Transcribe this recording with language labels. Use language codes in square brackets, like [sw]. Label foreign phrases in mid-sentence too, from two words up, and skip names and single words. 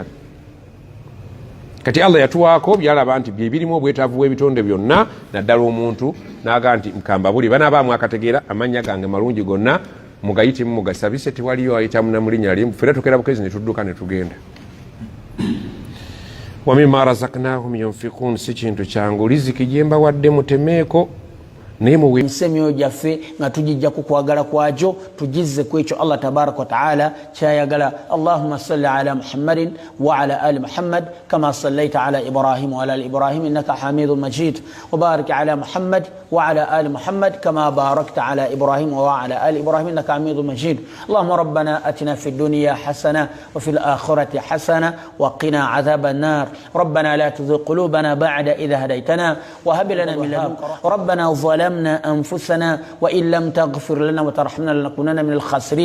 [lg] Kati Allah yatuwaako byalaba nti byebirimu obwetaavu bw'ebitonde byonna, naddala omuntu n'aga nti mukamba buli banabaamu akategeera amannya gange malungi gonna mugayitemu mugasabise, tewaliyo ayitamu na mulinnya limu, ffera tukera bukezi ne tudduka ne tugenda. [ar] ومما رزقناهم ينفقون, [lg] si kintu kyangu riziki gye mbawadde mutemeeko naye muwe emyoyo gyaffe nga tugijja ku kwagala kwagyo, tugizze ku ekyo Allah [ar] تبارك وتعالى [lg] kyayagala. [ar] اللهم صل على محمد وعلى آل محمد كما صليت على إبراهيم وعلى آل إبراهيم إنك حميد مجيد وبارك على محمد وعلى آل محمد كما باركت على إبراهيم وعلى آل إبراهيم إنك حميد مجيد. اللهم ربنا آتنا في الدنيا حسنة وفي الآخرة حسنة وقنا عذاب النار. ربنا لا تزغ قلوبنا بعد إذ هديتنا وهب لنا من لدنك ربنا ظلمنا أنفسنا وإن لم تغفر لنا وترحمنا لنكونن من الخاسرين.